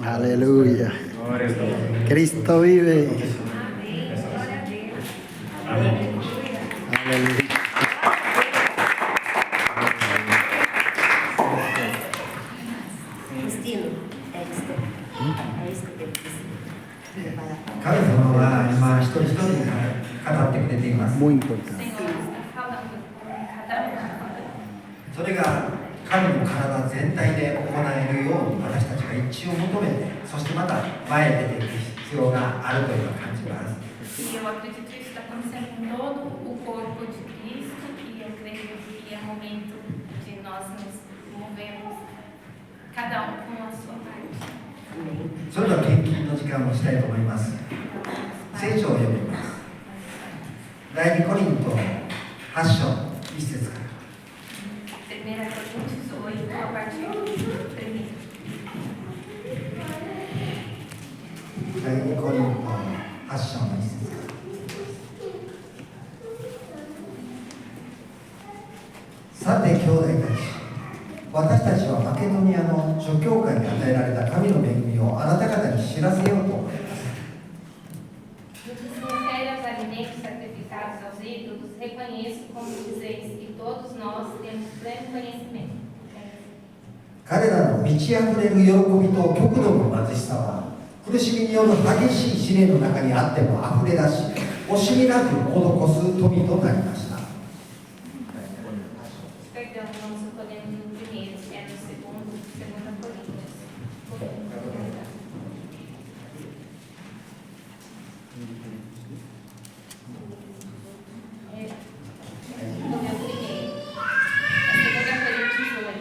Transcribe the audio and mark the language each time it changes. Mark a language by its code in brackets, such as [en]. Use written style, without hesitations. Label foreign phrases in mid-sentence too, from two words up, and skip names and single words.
[pt] Aleluia. Cristo vive. Amém. Glória a Deus. Amém. Aleluia. Cristino, é isso que eu preciso. [ja] 神様は今一人一人に語ってくれています。 [pt] Muito O importante. Senhor está falando com cada um. [ja] それが神の体全体で行えるように私たちが一致を求めて、そしてまた前へ出ていく必要があるという感じます。 [pt] E eu acredito que isso está acontecendo com todo o corpo de Cristo, e eu creio que é momento de nós nos movermos, cada um com a sua parte. [ja] それでは献金の時間をしたいと思います。聖書を読みます。第2コリント8章1節から。 [pt] 1 Coríntios 8, a partir do 1. [ja] 第2コリント8章の1節から。さて兄弟たち、私たちはマケドニアの諸教会に与えられた神の恵みをあなた方に知らせようと思います。 [pt] No que se refere aos alimentos sacrificados aos ídolos, reconheço, como dizeis, que todos nós temos pleno conhecimento. [ja] 彼らの満ち溢れる喜びと極度の貧しさは、苦しみによる激しい試練の中にあっても溢れ出し、惜しみなく施す富となりました。 [pt] Perdão, não se podemos no primeiro, é no segundo, 2 Coríntios. No meu primeiro, é 2 Coríntios 8.